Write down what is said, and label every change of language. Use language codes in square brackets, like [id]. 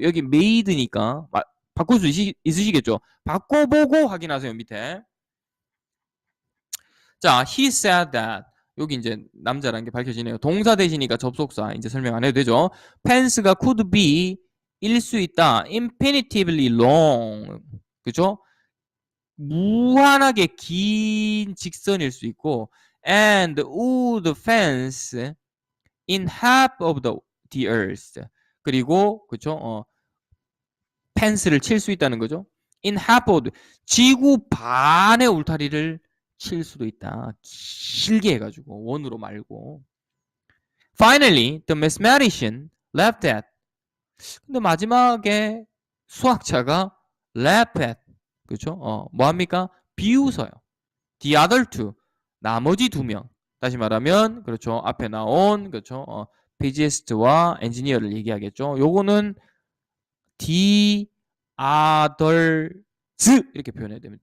[ko] 여기 made니까 바꿀 수 있으시겠죠. 바꿔보고 확인하세요. 밑에. [en] 자, he said that. [ko] 여기 이제 남자라는 게 밝혀지네요. 동사 대신이니까 접속사 이제 설명 안 해도 되죠. 펜스가 [en] could be [ko] 일 수 있다. [en] infinitively long. [ko] 그죠? 무한하게 긴 직선일 수 있고 [en] and would fence in half of the earth. [ko] 그리고 그죠? 펜스를 칠 수 있다는 거죠. [en] in half of [ko] 지구 반의 울타리를 칠 수도 있다. 길게 해가지고 원으로 말고. [en] Finally, the mathematician laughed at. [ko] 근데 마지막에 수학자가 [en] laugh at [ko] 그렇죠? 뭐 합니까? 비웃어요. [en] The other two [ko] 나머지 두 명. 다시 말하면 그렇죠. 앞에 나온 그렇죠? physicist와 engineer를 얘기하겠죠. 요거는 [en] the others [ko] 이렇게 표현해야 됩니다.